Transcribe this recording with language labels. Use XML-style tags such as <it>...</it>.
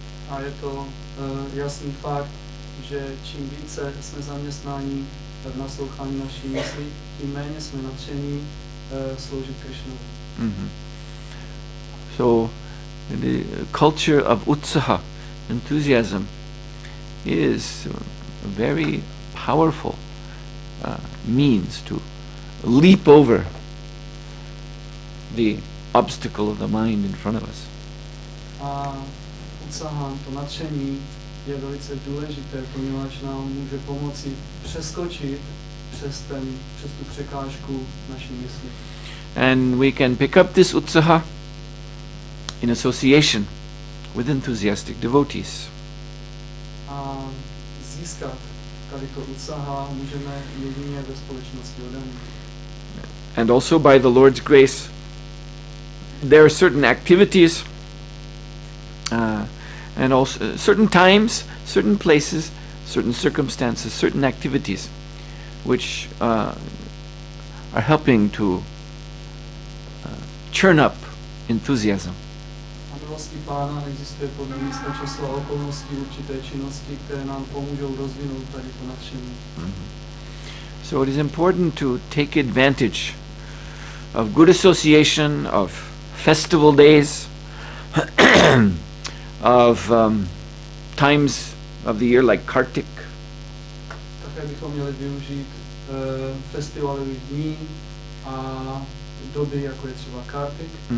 <cs>A je to jasný fakt, že čím více jsme zaměstnáni v naslouchání naší mysli, tím méně jsme nadšení sloužit Krishnovi.</cs> <en>So the culture of utsaha, enthusiasm, is a very powerful means to leap over the obstacle of the mind in front of us.</en> <cs>A utsaha, to nadšení, je velice důležité, poněvadž nám může pomoci přeskočit přes tu překážku naší mysli.</cs> <en>And we can pick up this utsaha in association with enthusiastic devotees.</en> <cs>A získat tady to utsaha můžeme jedině ve společnosti oddaných.</cs> <en>And also by the Lord's grace, there are certain activities and also certain times, certain places, certain circumstances, certain activities which are helping to churn up enthusiasm.</en> <cs>A milostí Pána existuje podle místa, času a okolností určité činnosti, které nám pomůžou rozvinout tady to nadšení.</cs> <en>So it is important to take advantage of good association, of festival days, of times of the year like Kartik.</en> <cs>Také bychom měli využít festivalových dní a doby, jako je třeba Kartik.</cs>